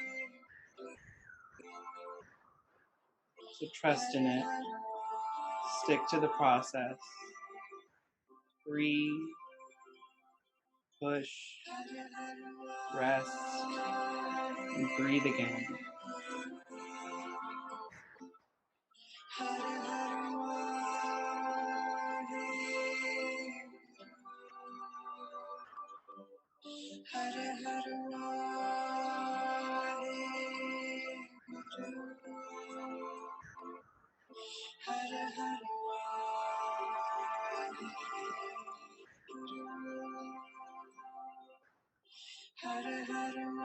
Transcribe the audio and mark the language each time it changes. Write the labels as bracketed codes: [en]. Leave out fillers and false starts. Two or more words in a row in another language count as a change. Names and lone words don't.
[en] So trust in it. Stick to the process. Breathe, push, rest, and breathe again. [pa] Har Har Waheguru Har Har Waheguru Har Har